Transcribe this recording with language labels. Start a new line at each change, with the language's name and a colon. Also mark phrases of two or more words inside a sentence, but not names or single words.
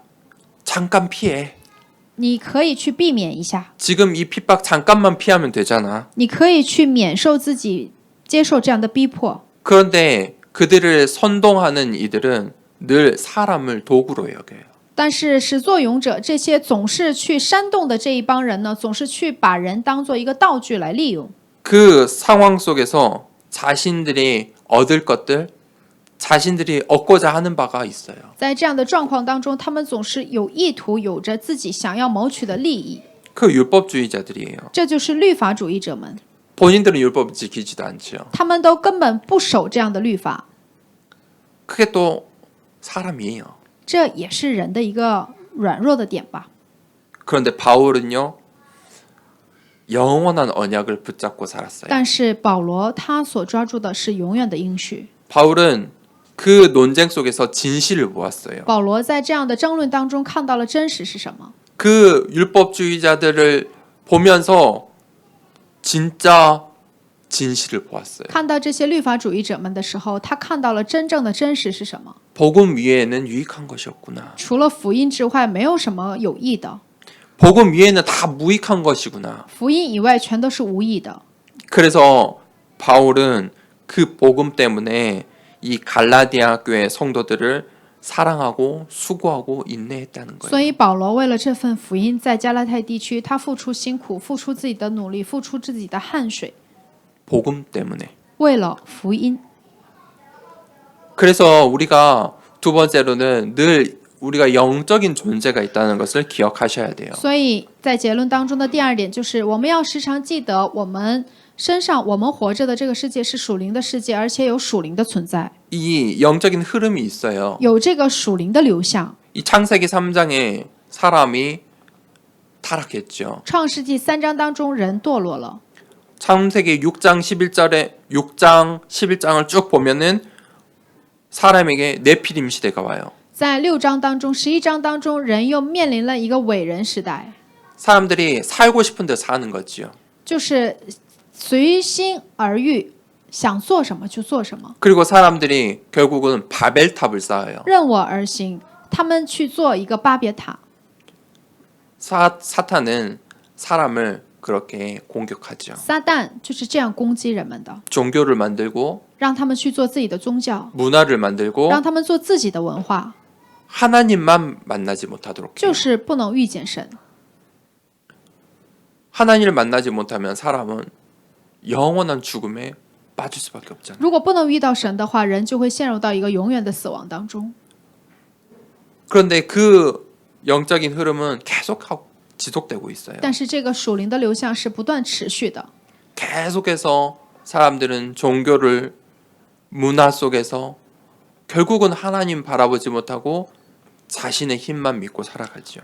Korean: 잠깐 피해.
Chinese: 你可以去避免一下，
Korean: 지금 이 핍박 잠깐만 피하면 되잖아.
Chinese: 你可以去免受自己接受这样的逼迫。
Korean: 그런데 그들을 선동하는 이들은 늘 사람을 도구로 여겨요.
Chinese: 但是始作俑者这些总是去煽动的这一帮人呢，总是去把人当做一个道具来利用。
Korean: 그 상황 속에서 자신들이 얻을 것들, 자신들이 얻고자 하는 바가 있어요.
Chinese: 在这样的状况当中，他们总是有意图，有着自己想要谋取的利益。
Korean: 그 율법주의자들이에요.
Chinese: 这就是律法主义者们，
Korean: 본인들은 율법을 지키지도 않죠.
Chinese: 他们都根本不守这样的律法，
Korean: 그게 또 사람이에요.
Chinese: 这也是人的一个软弱的点吧。
Korean: 그런데 바울은요, 영원한 언약을 붙잡고 살았어요.
Chinese: 但是保罗他所抓住的是永远的应许。
Korean: 바울은 그 논쟁 속에서 진실을 보았어요.
Chinese: 保罗在这样的争论当中看到了真实是什么？
Korean: 그 율법주의자들을 보면서 진짜 진실을 보았어요.
Chinese: 看到这些律法主义者们的时候，他看到了真正的真实是什么？
Korean: 복음 위에는 유익한 것이 없구나.
Chinese: 除了福音之外，没有什么有益的。
Korean: 복음 위에는 다 무익한 것이구나.
Chinese: 福音以外全都是无益的。
Korean: 그래서 바울은 그 복음 때문에 이 갈라디아 교회 성도들을 사랑하고 수고하고 인내했다는
Chinese: 所
Korean: 거예요.
Chinese: 以保罗为了这份福音，在加拉太地区，他付出辛苦，付出自己的努力，付出自己的汗水，
Korean: 복음 때문에.
Chinese: 为了福音。
Korean: 그래서 우리가 두 번째로는 늘 우리가 영적인 존재가 있다는 것을 기억하셔야 돼요.
Chinese: 所以在结论当中的第二点就是，我们要时常记得，我们身上我们活着的这个世界是属灵的世界，而且有属灵的存在，
Korean: 이 영적인 흐름이 있어요.
Chinese: 有这个属灵的流向。
Korean: 이 창세기 3장에 사람이 타락했죠.
Chinese: 创世纪3章当中，人堕落了。
Korean: 창세기 6장 11장을 쭉 보면은 사람에게 네피림 시대가 와요.
Chinese: 在6章当中、11章当中，人又面临了一个伟人时代，
Korean: 사람들이 살고 싶은 데 사는 거지요.
Chinese: 就是随心而欲，想做什么就做什么，
Korean: 그리고 사람들이 결국은 바벨탑을 쌓아요.
Chinese: 任我而行。他们去做一个巴别塔，
Korean: 사탄은 사람을 그렇게 공격하죠.
Chinese: 撒旦就是这样攻击人们的，
Korean: 종교를 만들고
Chinese: 让他们去做自己的宗教，
Korean: 문화를 만들고
Chinese: 让他们做自己的文化，
Korean: 하나님만 만나지 못하도록 해요.
Chinese: 就是不能遇见神。
Korean: 하나님을 만나지 못하면 사람은 영원한 죽음에 빠질 수밖에 없잖아요.
Chinese: 如果不能遇到神的话，人就会陷入到一个永远的死亡当中。
Korean: 그런데 그 영적인 흐름은 계속 지속되고 있어요.
Chinese: 但是这个属灵的流向是不断持续的，
Korean: 계속해서 사람들은 종교를 문화 속에서 결국은 하나님 바라보지 못하고 자신의 힘만 믿고 살아가죠.